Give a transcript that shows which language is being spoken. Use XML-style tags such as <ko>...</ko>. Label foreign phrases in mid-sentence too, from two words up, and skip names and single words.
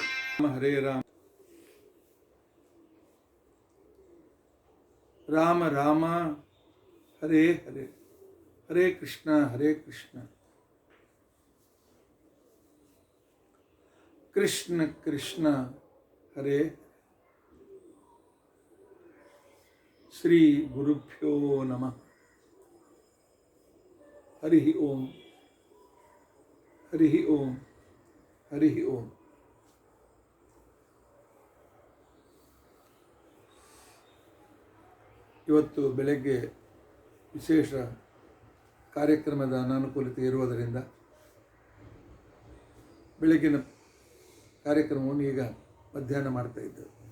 <sa>ಹರೇ ರಾಮ ರಾಮ ರಾಮ ಹರೇ ಹರೇ, ಹರೇ ಕೃಷ್ಣ ಕೃಷ್ಣ ಕೃಷ್ಣ ಹರೇ. ಶ್ರೀ ಗುರುಭ್ಯೋ ನಮಃ. ಹರಿ ಓಂ ಹರಿ ಓಂ ಹರಿ ಓಂ.</sa> <kn>ಇವತ್ತು ಬೆಳಗ್ಗೆ ವಿಶೇಷ ಕಾರ್ಯಕ್ರಮದ ಅನಾನುಕೂಲತೆ ಇರುವುದರಿಂದ ಬೆಳಗಿನ ಕಾರ್ಯಕ್ರಮವನ್ನು ಈಗ ಮಧ್ಯಾಹ್ನ ಮಾಡ್ತಾ ಇದ್ದೇವೆ.</kn>